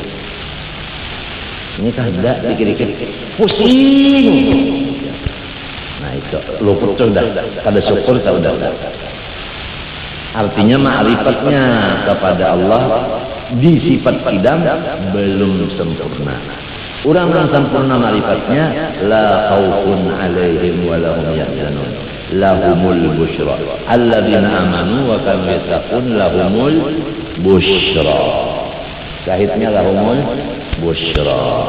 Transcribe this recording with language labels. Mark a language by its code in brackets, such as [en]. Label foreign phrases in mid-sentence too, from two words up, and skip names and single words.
[bjn] Ini kada dikit-dikit pusing. Nah itu luput sudah. Kada syukur tak udah. Artinya ma'rifatnya kepada Allah di sifat qidam belum sempurna. Orang yang sempurna ma'rifatnya [ar] لا خوف عليهم ولا هم يحزنون. لهم البشرى. الذين آمنوا وكانوا يتقون لهم البشرى. Syahidnya لهم البشرى.